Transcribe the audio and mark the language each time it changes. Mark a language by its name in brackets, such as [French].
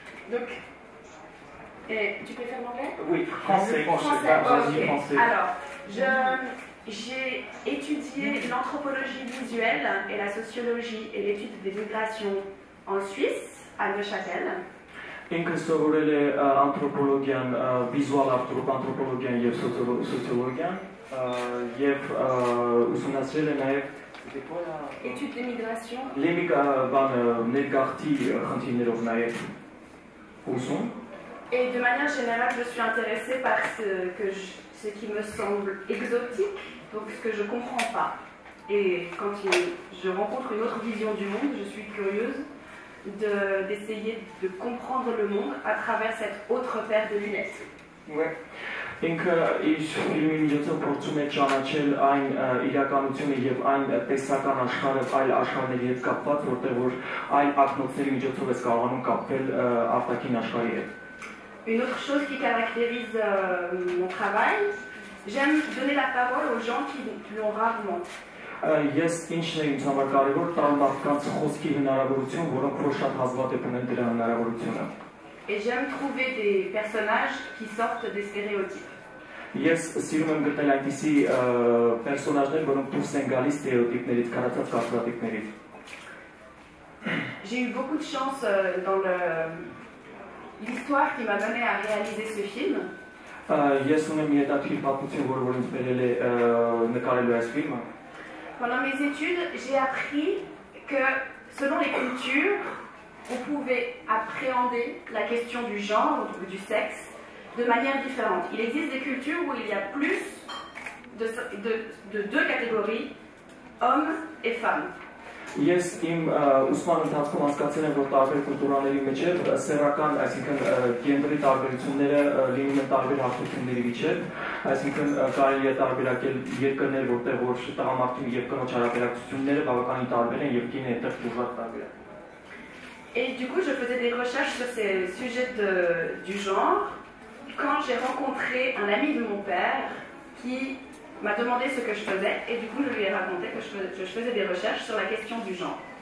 [French] Donc, tu peux faire l'anglais? Oui, français. Français. Alors, j'ai étudié l'anthropologie visuelle et la sociologie et l'étude des migrations en Suisse, à Neuchâtel. [Armenian] Ինքը սովորել է անթրոպոլոգիան, վիզուալ անթրոպոլոգիան եւ սոցիոլոգիան եւ ուսումնասիրել է նաեւ [French] étude de migration. [Armenian] Ներգաղթի խնդիրներով նաեւ ուսում. [French] Et de manière générale, je suis intéressée par ce qui me semble exotique, donc ce que je ne comprends pas. Et quand je rencontre une autre vision du monde, je suis curieuse d'essayer de comprendre le monde à travers cette autre paire de lunettes. Ouais. [Armenian] Ինքը իր ֆիլմի միջոցով փորձում է ճանաչել այն իրականությունը եւ այն տեսական աշխարհը այլ աշխարհների հետ կապված, որտեղ որ այլ ակնոցների միջոցով է կարողանում կապվել արտաքին աշխարհի հետ։ [French] Une autre chose qui caractérise mon travail, j'aime donner la parole aux gens qui l'ont rarement. [Armenian] Ես ինչն է ինձ համար կարևոր տալ մարդկանց խոսքի հնարավորություն, որոնք որ շատ հազվադեպ ունեն դրա հնարավորությունը։ [French] Et j'aime trouver des personnages qui sortent des stéréotypes. [Armenian] Ես սիրում եմ գտնել այնպիսի պերսոնաժներ, որոնք դուրս են գալիս ստերեոտիպներից, քարացած կարծրատիպներից։ [French] J'ai eu beaucoup de chance dans l'histoire qui m'a mené à réaliser ce film. [Armenian] Ես ունեմ մի հետաքրքիր պատմություն, որը ինձ բերել է նկարելու այս ֆիլմը։ [French] Pendant mes études, j'ai appris que selon les cultures, on pouvait appréhender la question du genre ou du sexe de manière différente. Il existe des cultures où il y a plus de deux catégories, hommes et femmes. [Armenian] Ես իմ ուսման ընթացքում հասկացել եմ, որ տարբեր կուլտուրաների միջև սեռական, այսինքն գենդերի տարբերությունները լինում են տարբեր հատկությունների միջև, այսինքն կարելի է տարբերակել երկրներ, որտեղ որ տղամարդու եւ կնոջ հարաբերակցությունները բավականին տարբեր են եւ կինը այդտեղ դժվար տարբեր է։ [French] Et du coup, je faisais des recherches sur ces sujets du genre quand j'ai rencontré un ami de mon père qui m'a demandé ce que je faisais et du coup, je lui ai raconté que je faisais des recherches sur la question du genre.